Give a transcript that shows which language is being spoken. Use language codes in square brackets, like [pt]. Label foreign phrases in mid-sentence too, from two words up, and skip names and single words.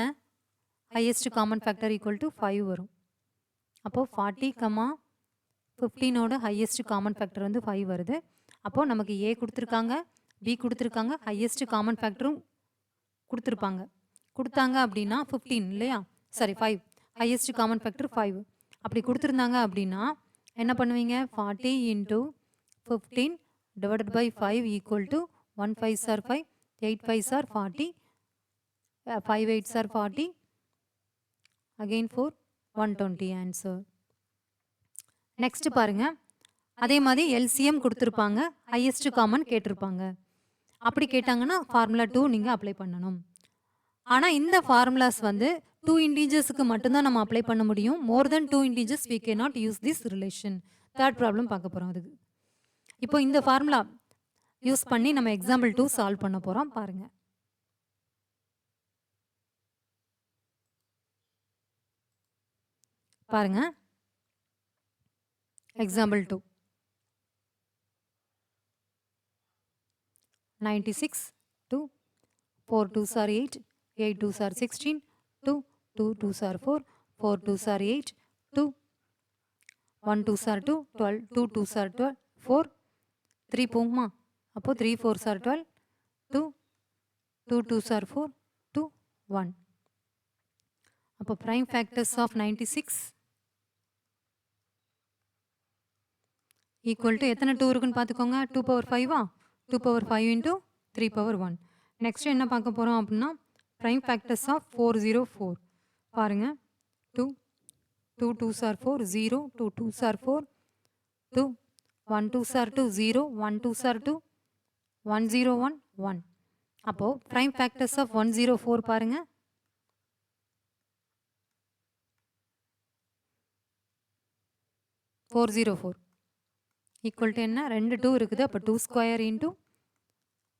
[en] highest common factor equal to [ta] 5 வரும். அப்போது 40, 15ஓட [en] highest common factor [ta] வந்து 5 வருது. அப்போது நமக்கு A கொடுத்துருக்காங்க, B கொடுத்துருக்காங்க, [en] highest common factor-um [ta] கொடுத்தாங்க அப்படின்னா 15 இல்லையா? சாரி 5, [en] highest common factor [ta] 5. அப்படி கொடுத்துருந்தாங்க அப்படின்னா என்ன பண்ணுவீங்க? [en] 40 into 15 divided by 5 equal to 1 5s are 5, 8 5s are 40, 5 8s are 40, again 4, 120 answer. [ta] நெக்ஸ்ட் பாருங்க, அதே மாதிரி எல்சிஎம் கொடுத்துருப்பாங்க, [en] highest common [ta] கேட்டிருப்பாங்க. அப்படி கேட்டாங்கன்னா ஃபார்முலா 2 நீங்கள் அப்ளை பண்ணணும். ஆனால் இந்த ஃபார்முலாஸ் வந்து 2 இன்டீஜர்ஸுக்கு மட்டும்தான் நம்ம அப்ளை பண்ண முடியும். [en] more than 2 integers we cannot use this relation. third problem [ta] பார்க்க போகிறோம். அதுக்கு இப்போ இந்த [en] formula use [ta] பண்ணி நம்ம [en] example 2 solve [ta] பண்ண போகிறோம். பாருங்க, பாருங்க எக்ஸாம்பிள் 2. [en] 96, 2, 4 2s are 8, 8 2s are 16, 2, 2 2s are 4, 4 2s are 8, 2, 1 2s are 2, 12, 2 2s are 12, 4, 3 போகுமா? அப்போ 3 4s are 12, 2, 2 2s are 4, 2, 1. [ta] அப்போ [en] prime factors of 96 equal to [ta] எத்தனை 2 இருக்குன்னு பார்த்துக்கோங்க. 2 power 5வா? [en] 2 power 5 into 3 power 1. [ta] நெக்ஸ்ட் என்ன பார்க்க போகிறோம் அப்படின்னா [en] prime factors of 404. பாருங்கள், 2, 2 2s are 4, 0, 2 2s are 4, 2, 1 2s are 2, 0, 1 2s are 2, 1 0 1 1. [ta] அப்போது [en] prime factors of 104 [ta] பாருங்கள், 404 [en] equal to [ta] என்ன? 2 2 இருக்குது. அப்போ [en] 2 square into 101.